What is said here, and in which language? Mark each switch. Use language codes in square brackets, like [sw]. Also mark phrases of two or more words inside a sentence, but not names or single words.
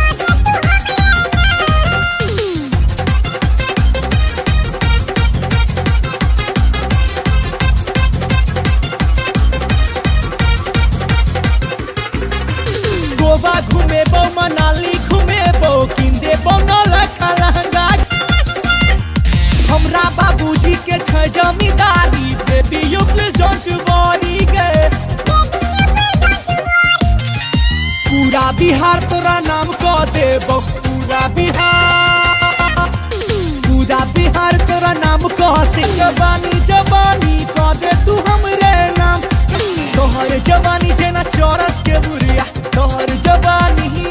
[mai] गोवा घूमेबो मनाली घूमेबो किंदेबो नौलखा लहंगा हमरा बाबूजी के छै जमींदारी [en] baby you please don't worry [mai] गे पूरा बिहार तोरा नाम कह देबो पूरा बिहार तोरा नाम कह दे जवानी जवानी कह दे तू हमरे नाम तोहर जवानी जेना चौरस के बुरिया तोहर जवानी